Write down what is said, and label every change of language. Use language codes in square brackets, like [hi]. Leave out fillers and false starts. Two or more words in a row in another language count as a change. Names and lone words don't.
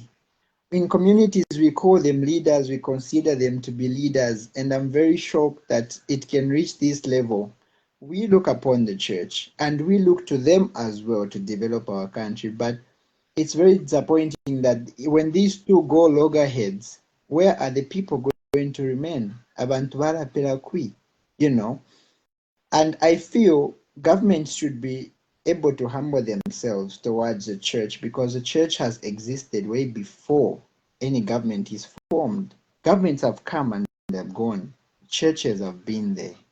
[en] In communities, we call them leaders, we consider them to be leaders, and I'm very shocked that it can reach this level. We look upon the church and we look to them as well to develop our country, but it's very disappointing that when these two go loggerheads, where are the people going to remain? [bem] Abantu barapera kwi, [en] you know? And I feel governments should be able to humble themselves towards the church, because the church has existed way before any government is formed. Governments have come and they've gone. Churches have been there.